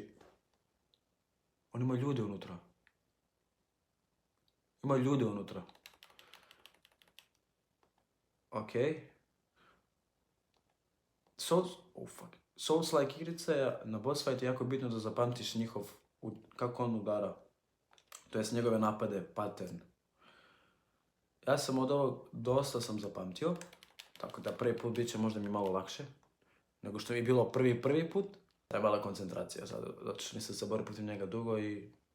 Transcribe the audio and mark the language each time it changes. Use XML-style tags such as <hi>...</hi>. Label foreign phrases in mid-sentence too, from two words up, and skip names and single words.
<hr>On ima ljude unutra. Ima ljude unutra. Ok. Souls-like igrice, na</hr> <en>boss fight</en> <hr>je jako bitno da zapamtiš njihov, kako on udara. To jest njegove napade, pattern. Ja sam od ovog dosta sam zapamtio. Tako da prvi put bit će možda mi malo lakše. Nego što mi je bilo prvi put. Trebala koncentracija sad, zato što nisam se borio protiv njega dugo i...</hr>